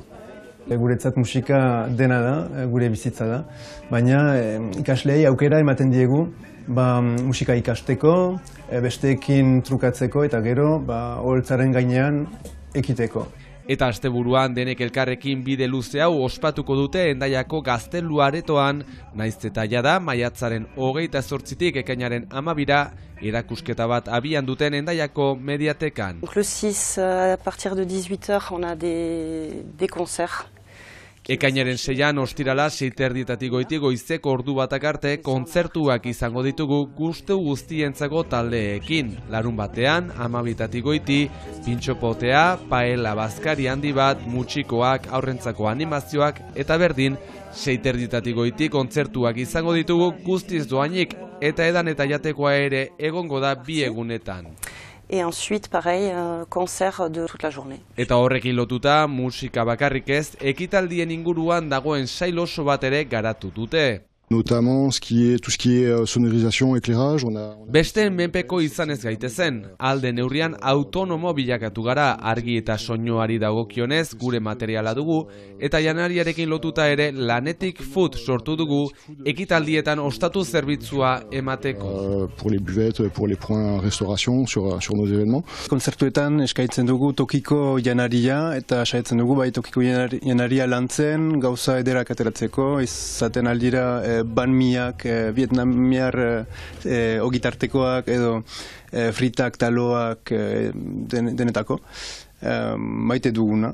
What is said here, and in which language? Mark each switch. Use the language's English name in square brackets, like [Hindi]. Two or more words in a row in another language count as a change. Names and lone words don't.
[Basque] Guretzat musika dena da, gure bizitza da, baina ikasleei aukera ematen diegu musika ikasteko, besteekin trukatzeko eta gero oholtzaren gainean ekiteko. Eta asteburuan denek elkarrekin bide luze hau ospatuko dute Hendaiako Gaztelu aretoan, naiz eta jada maiatzaren 28tik ekainaren 12ra erakusketa bat abian duten Hendaiako mediatekan. [French] Le 6 à partir de 18h on a des concerts. [Basque] Ekainaren 6an ostirala 6:30 goitik goizeko ordu batak arte kontzertuak izango ditugu gustu guztientzako taldeekin. Larun batean 12:00 goiti, pintxopotea, paella bazkari handi bat, mutxikoak, aurrentzako animazioak eta berdin 6:30 goitik kontzertuak izango ditugu guztiz doainik eta edan eta jatekoa ere egongo da 2 egunetan. [French] Et ensuite, pareil, concert de toute la journée. [Basque] Eta horrekin lotuta, musika bakarrik ez, ekitaldien inguruan dagoen sail oso bat ere garatu dute. [French] Notamment tout ce qui est sonorisation, éclairage. [Basque] Besteen menpeko izan ez gaitezen, alde neurrian autonomo bilakatu gara, argi eta soinuari dagokionez gure materiala dugu, eta janariarekin lotuta ere Lanetik Food sortu dugu, ekitaldietan ostatu zerbitzua emateko. [French] Pour les buvettes, pour les points restauration sur nos événements. [Basque] Kontzertuetan eskaintzen dugu tokiko janaria, eta saiatzen dugu bai tokiko janaria lantzen, gauza ederak ateratzeko, izaten aldira banmiak, vietnamiar ogitartekoak edo fritak, taloak denetako, maite duguna.